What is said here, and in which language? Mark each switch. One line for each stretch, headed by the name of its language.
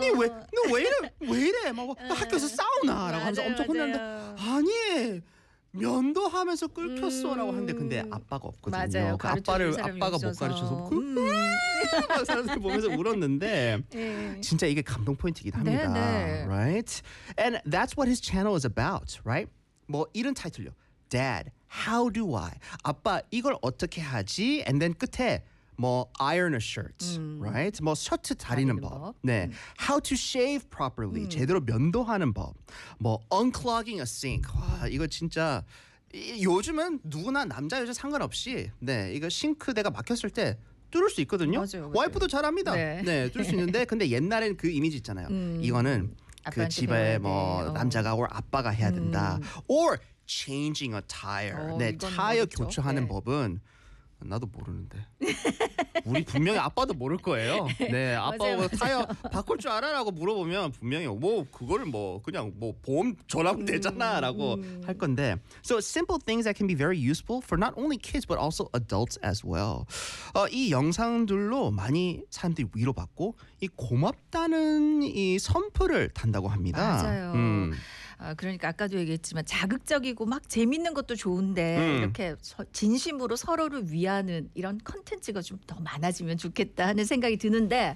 Korean: 너 왜 이래? 막 학교에서 싸우나라고 하면서 엄청 혼나는데 아니 면도하면서 끌켰어라고 하는데 근데 아빠가 없거든요. 맞아요. 그 아빠를 아빠가 있어서. 못 가르쳐서 막 사람들 보면서 울었는데 진짜 이게 감동 포인트이긴 합니다. 네, 네.
English: Right? And that's what his channel is about, right?
Korean: 뭐 이런 타이틀요.
English: Dad, how do I?
Korean: 아빠, 이걸 어떻게 하지?
English: And then
Korean: 끝에 뭐
English: iron a shirt, right?
Korean: 뭐 셔츠 다리는 법. 네.
English: How to shave properly?
Korean: 제대로 면도하는 법. 뭐
English: unclogging a sink.
Korean: 와, 이거 진짜 요즘은 누구나 남자 여자 상관없이 네 이거 싱크대가 막혔을 때 뚫을 수 있거든요. 맞아요, 맞아요. 와이프도 잘합니다. 네, 네 뚫을 수 있는데 근데 옛날엔 그 이미지 있잖아요. 이거는 그 집에 뭐 남자가 or 아빠가 해야 된다.
English: Or changing a tire.
Korean: 네, 타이어 모르겠죠. 교체하는 네. 법은 나도 모르는데. 우리 분명히 아빠도 모를 거예요. 네, 아빠 맞아요, 맞아요. 타이어 바꿀 줄 알아라고 물어보면 분명히 뭐 그걸 뭐 그냥 뭐 보험 전화하면 되잖아라고 할 건데.
English: So simple things that can be very useful for not only kids but also adults as well.
Korean: 이 영상들로 많이 사람들이 위로받고 이 고맙다는 이 선풀을 단다고 합니다. 맞아요. 그러니까 아까도 얘기했지만 자극적이고 막 재밌는 것도 좋은데 이렇게 진심으로 서로를 위하는 이런 컨텐츠가 좀 더 많아지면 좋겠다 하는 생각이 드는데